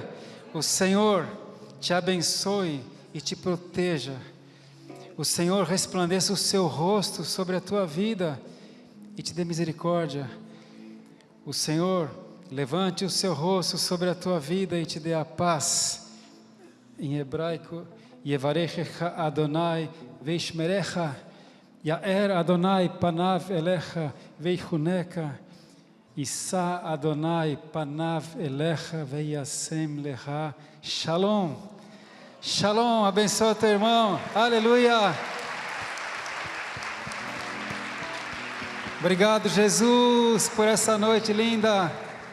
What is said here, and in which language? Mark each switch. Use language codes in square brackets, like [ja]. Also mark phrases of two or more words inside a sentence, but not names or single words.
[pt] O Senhor te abençoe e te proteja. O Senhor resplandeça o seu rosto sobre a tua vida e te dê misericórdia. O Senhor levante o seu rosto sobre a tua vida e te dê a paz. Em hebraico, [he] יברכך אדני וישמרך יאר אדני פניו אליך ויחנך ישא אדני פניו אליך וישם לך. Shalom. [pt] Shalom, abençoa teu irmão, aleluia. Obrigado, Jesus, por essa noite linda.